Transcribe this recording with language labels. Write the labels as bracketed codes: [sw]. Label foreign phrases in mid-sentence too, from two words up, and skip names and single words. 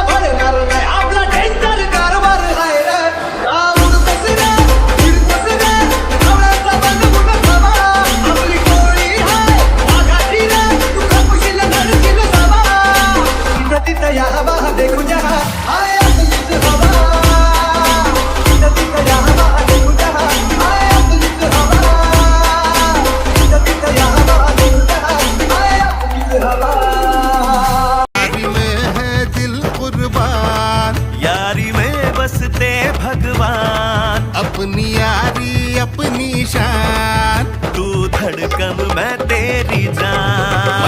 [mr] भडणार नाही आपला डेंजर कारभार आहे रे उडतस रे फिरतस रे आवळ्याचा बनवून सभा आपली कोळी आहे वाघाची रे तू कपुशील धडकील सभा तिथं या हवा देखू जहा हाय आपलीच हवा तिथं या हवा देखू जहा हाय आपलीच हवा तिथं या हवा देखू जहा हाय आपलीच हवा [hi] में है दिल कुर्बान यारी में बसते भगवान अपनी यारी अपनी शान तू धड़कन मैं तेरी जान